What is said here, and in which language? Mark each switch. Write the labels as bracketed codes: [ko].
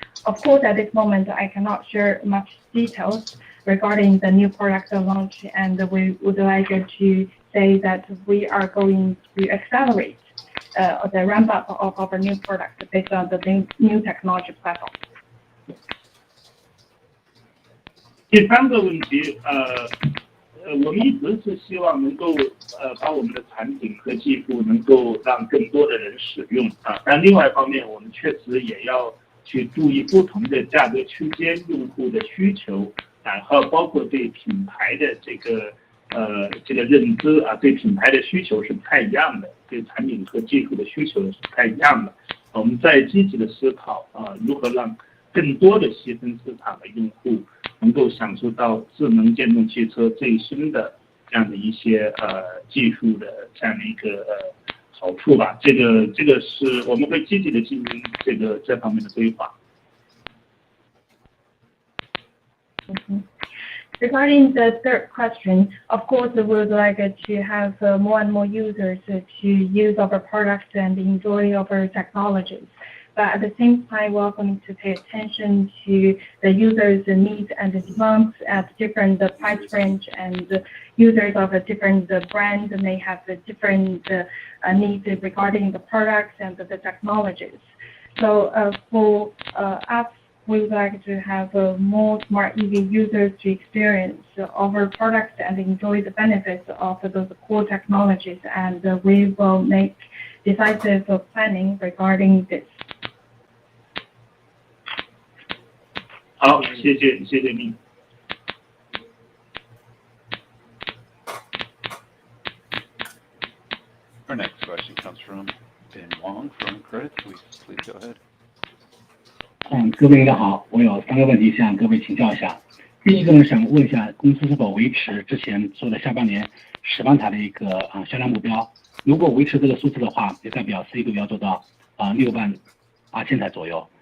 [en] Of course, at this moment, I cannot share much details regarding the new product launch, and we would like to say that we are going to accelerate the ramp-up of our new product based on the new technology platform. [zh] 第三个问题，我们一直是希望能够把我们的产品和技术能够让更多的人使用啊，但另外一方面，我们确实也要去注意不同的价格区间用户的需求，然后包括对品牌的这个认知啊，对品牌的需求是不太一样的，对产品和技术的需求是不太一样的。我们在积极的思考啊，如何让更多的细分市场的用户能够享受到智能电动汽车最新的这样的一些技术的这样的一个好处吧。这个是我们会积极的进行这方面的规划。 [en] Regarding the third question, of course, we would like to have more and more users to use our products and enjoy our technologies. But at the same time, we're going to pay attention to the users' needs and demands at different price range, and users of different brands may have different needs regarding the products and the technologies. So for us, we would like to have more smart EV users to experience our products and enjoy the benefits of those core technologies, and we will make decisive planning regarding this. [zh] 好，谢谢您。 [en] Our next question comes from Ben Wong from Credit Suisse. Please go ahead. [zh] 各位大家好，我有3个问题向各位请教一下。第一个呢，想问一下公司是否维持之前做的下半年10万台的一个销量目标？如果维持这个数字的话，也代表4季度要做到6万8千台左右。